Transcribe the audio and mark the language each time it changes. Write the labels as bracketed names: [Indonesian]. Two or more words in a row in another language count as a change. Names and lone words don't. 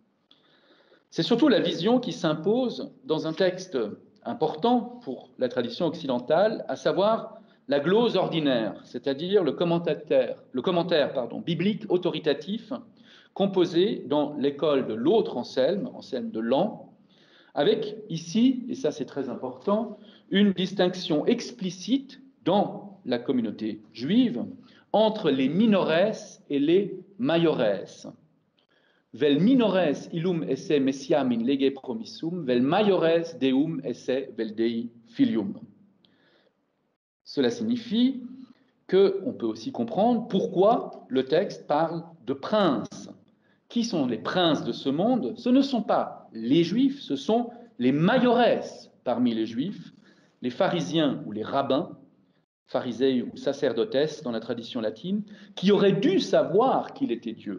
[French] C'est surtout la vision qui s'impose dans un texte important pour la tradition occidentale, à savoir la glose ordinaire, c'est-à-dire le commentaire biblique autoritatif composé dans l'école de l'autre Anselme, Anselme de Laon, avec ici, et ça c'est très important, une distinction explicite dans la communauté juive entre les minores et les maiores. [Latin] Vel minores illum esse messiam in lege promissum, vel maiores deum esse vel Dei filium. [French] Cela signifie qu'on peut aussi comprendre pourquoi le texte parle de princes. Qui sont les princes de ce monde? Ce ne sont pas les Juifs, ce sont les majoresses parmi les Juifs, les pharisiens ou les rabbins, pharisei ou sacerdotesses dans la tradition latine, qui auraient dû savoir qu'il était Dieu.